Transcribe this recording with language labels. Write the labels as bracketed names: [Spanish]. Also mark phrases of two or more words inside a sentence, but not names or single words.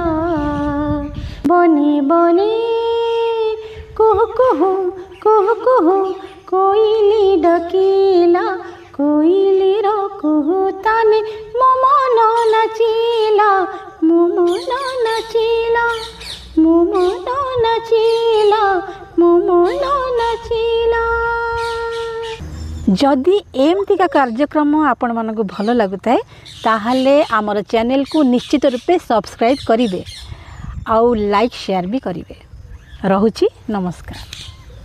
[Odia] ବଣେ ବଣେ କୁହୁ କୁହୁ କୁହୁ କୁହୁ କୋଇଲି ଡାକିଲା, କୋଇଲି ର କୁହୁ ତାନେ ମୋ ମନ ନାଚିଲା, ମୋ ମନ ନାଚିଲା, ମୋ ମନ ନାଚିଲା, ମୋ ମନ ନାଚିଲା। ଯଦି ଏମିତିକା କାର୍ଯ୍ୟକ୍ରମ ଆପଣ ମାନଙ୍କ ଭଲ ଲାଗୁଥାଏ ତାହାଲେ ଆମର ଚ୍ୟାନେଲ କୁ ନିଶ୍ଚିତ ରୂପେ ସବସ୍କ୍ରାଇବ କରିବେ, ଆଉ [English] like share [Odia] ଭି କରିବେ। ରହୁଛି ନମସ୍କାର।